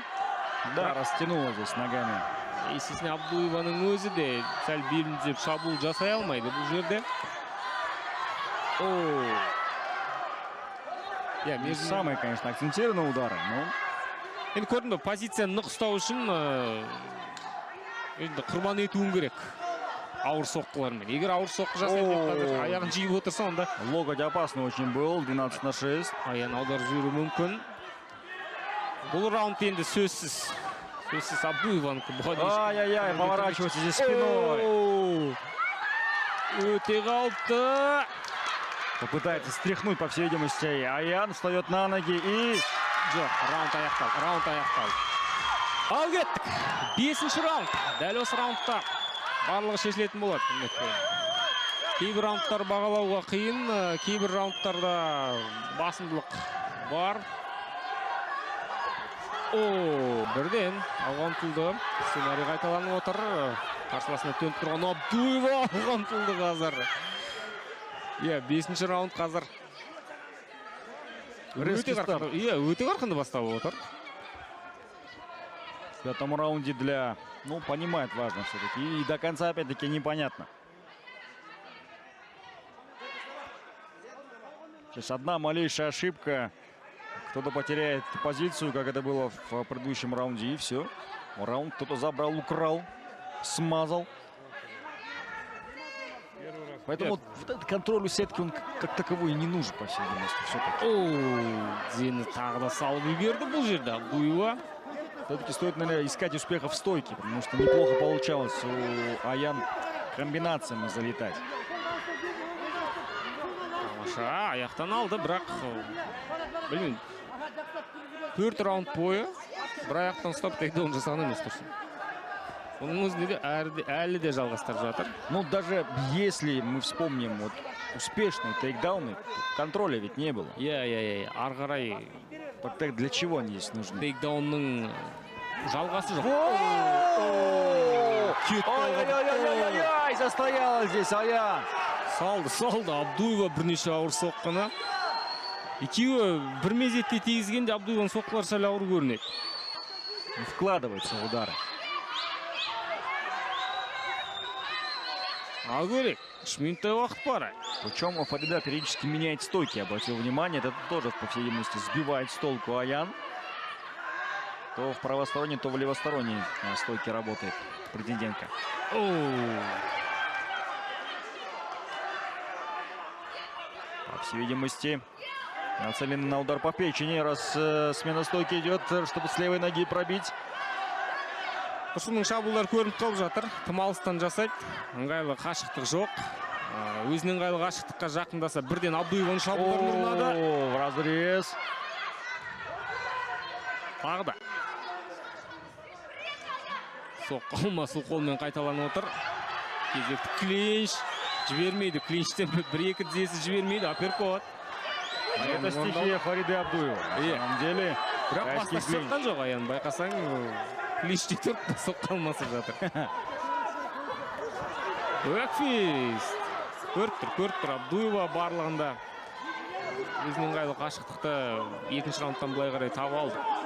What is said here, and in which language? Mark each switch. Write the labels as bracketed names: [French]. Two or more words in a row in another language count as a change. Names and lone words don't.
[Russian] Да, растянула здесь ногами. Естественно, [Kazakh] Абдуеваның өзі де сәл белін түзеп шабуыл жасай алмайды бұл жерде. [Russian] Не самые, конечно, акцентированные удары, но... [Kazakh] Енді көрдің бе, позицияны нық ұстау үшін құрбан етуің керек. Ауыр соққылармен. Егер ауыр соққы жасайды деп қазір аяғын жиып отырса, онда [Russian] локоть опасный очень был, 12-6. [Kazakh] Аян аударып жіберу мүмкін. Бұл раунд енді сөзсіз Абдуеванікі. [Russian] Ай-яй-яй, поворачивается здесь спиной. [Kazakh] Өте қауіпті. [Russian] Попытается стряхнуть, по всей видимости. Аян встает на ноги и... [Kazakh] Жоқ, раунд аяқталды. Ал кеттік. 5-ші раунд. Дәл осы раундта барлығы шешілетін болады. Кейбір раундтар бағалауға қиын, кейбір раундтарда басымдылық бар. Бірден алға ұмтылды. Сценарий қайталанып отыр. Қарсыласына төніп тұрған Абдуева алға ұмтылды қазір. 5-ші раунд қазір. Өте қарқынды басталып отыр. [Russian] В 5-м раунде для... Ну, понимает, важно все-таки. И до конца, опять-таки, непонятно. Сейчас одна малейшая ошибка. Кто-то потеряет позицию, как это было в предыдущем раунде, и все. Раунд кто-то забрал, украл, смазал. Поэтому вот этот контроль у сетки, он как таковой не нужен, по всей видимости. [Kazakh] Зені тағы да салып үйгерді бұл жерде Абдуева. [Russian] Все-таки стоит, наверное, искать успеха в стойке, потому что неплохо получалось у Аян комбинациями залетать. [Kazakh] Тамаша, аяқтан алды, бірақ білмеймін. 4 раунд бойы бір аяқтан ұстап тейкдаун жасаған емес тұрсын. Оның өзінде де әлі де жалғастырып жатыр. [Russian] Ну, даже если мы вспомним вот успешные тейкдауны, контроля ведь не было. [Kazakh] Ары қарай. [Russian] Так для чего они здесь нужны? [Kazakh] Тейкдаунның жалғасы жоқ. Ой-ой-ой-ой-ой! [Russian] Застояла здесь Аян. [Kazakh] Салды. Абдуева бірнеше ауыр соққыны. Екеуі бір мезетте тигізгенде Абдуеваның соққылары сәл ауыр көрінеді. [Russian] Вкладывается в удары. [Kazakh] Ал көрек, 3 минуттай уақыт бар. [Russian] Причем Фарида периодически меняет стойки, обратил внимание. Это тоже, по всей видимости, сбивает с толку Аян. То в правосторонней, то в левосторонней стойке работает претендентка. По всей видимости, нацелен на удар по печени. Раз смена стойки идет, чтобы с левой ноги пробить. [Kazakh] Тұрсынның шабуылдар көрініп қалып жатыр. Тым алыстан жасайды. Ыңғайлы қашықтық жоқ. Өзінің ыңғайлы қашықтыққа жақындаса бірден Абдуеваның шабуылдарын ұрынады. [Russian] В разрез. [Kazakh] Тағы да. Соққы сол қолмен қайталанып отыр. Кезекті клинч. Жібермейді. Клинчтен 1-2 тізесі жібермейді. Апперкот. [Russian] Это стихия Фариды Абдуева. На самом деле. [Kazakh] Бірақ баста соққан жоқ Аян. Байқасаң, клинчте тұрып соққан алмасып жатыр. Өкфист. Көріп тұр Абдуева барлығында. Өзінің ыңғайлы қашықтықты 2-ші раундтан былай қарай тауып алды.